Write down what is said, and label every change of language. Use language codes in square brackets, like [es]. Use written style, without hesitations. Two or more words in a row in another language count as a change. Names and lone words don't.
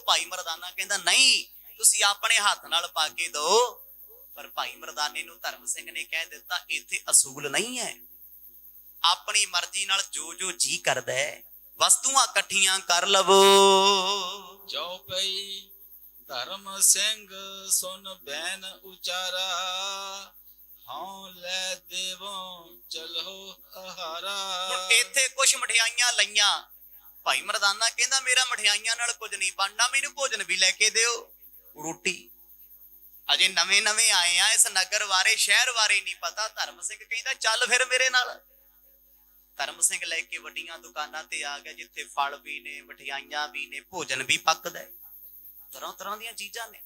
[pa] ਭਾਈ ਮਰਦਾਨਾ ਕਹਿੰਦਾ ਨਹੀਂ, ਤੁਸੀਂ ਆਪਣੇ ਹੱਥ ਨਾਲ ਪਾ ਕੇ ਦਿਓ। ਪਰ ਭਾਈ ਮਰਦਾਨੇ ਨੂੰ ਧਰਮ ਸਿੰਘ ਨੇ ਕਹਿ ਦਿੱਤਾ ਇੱਥੇ ਅਸੂਲ ਨਹੀਂ ਹੈ, ਆਪਣੀ ਮਰਜ਼ੀ ਨਾਲ ਜੋ ਜੋ ਜੀ ਕਰਦਾ ਹੈ ਵਸਤੂਆਂ ਇਕੱਠੀਆਂ ਕਰ ਲਵੋ। [hi] चौपई धर्म सिंह सुन बैन उचारा हाँ ले देवो चलो आहारा। [pa] ਹੁਣ ਇੱਥੇ ਕੁਝ ਮਠਿਆਈਆਂ ਲਈਆਂ। ਭਾਈ ਮਰਦਾਨਾ ਕਹਿੰਦਾ ਮੇਰਾ ਮਠਿਆਈਆਂ ਨਾਲ ਕੁਝ ਨਹੀਂ ਬਣਨਾ, ਮੈਨੂੰ ਭੋਜਨ ਵੀ ਲੈ ਕੇ ਦਿਓ, ਰੋਟੀ। ਅਜੇ ਨਵੇਂ ਨਵੇਂ ਆਏ ਆ, ਇਸ ਨਗਰ ਬਾਰੇ ਸ਼ਹਿਰ ਬਾਰੇ ਨਹੀਂ ਪਤਾ। ਧਰਮ ਸਿੰਘ ਕਹਿੰਦਾ ਚੱਲ ਫਿਰ ਮੇਰੇ ਨਾਲ। ਧਰਮ ਸਿੰਘ ਲੈ ਕੇ ਵੱਡੀਆਂ ਦੁਕਾਨਾਂ ਤੇ ਆ ਗਿਆ ਜਿੱਥੇ ਫਲ ਵੀ ਨੇ, ਮਠਿਆਈਆਂ ਵੀ ਨੇ, ਭੋਜਨ ਵੀ ਪੱਕਦਾ ਹੈ, ਤਰ੍ਹਾਂ ਤਰ੍ਹਾਂ ਦੀਆਂ ਚੀਜ਼ਾਂ ਨੇ।